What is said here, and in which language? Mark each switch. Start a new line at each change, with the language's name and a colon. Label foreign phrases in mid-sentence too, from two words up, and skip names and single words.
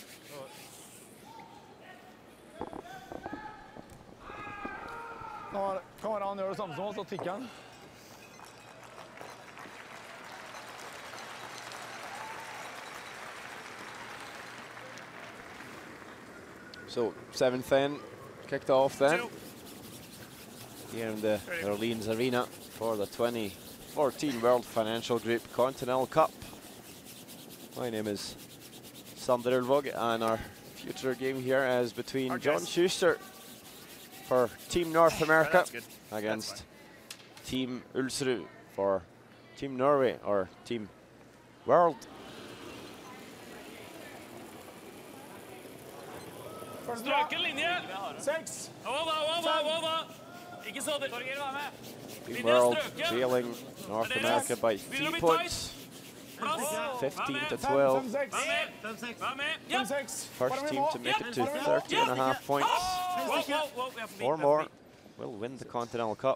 Norwegian: Nå kan han gjøre det samme som oss, og tikke han.
English: So 7th end kicked off then here in the Orleans Arena for the 2014 World Financial Group Continental Cup. My name is Sander Ulvåg, and our future game here is between John Schuster for Team North America against Team Ulsrud for Team Norway or Team World.
Norwegian: Strøken linje. 6. Over. Ikke så det.
English: Team World trailing North America by 3 points. 15 to 12. First team to make it to 30.5 points. 4 more will win the Continental Cup.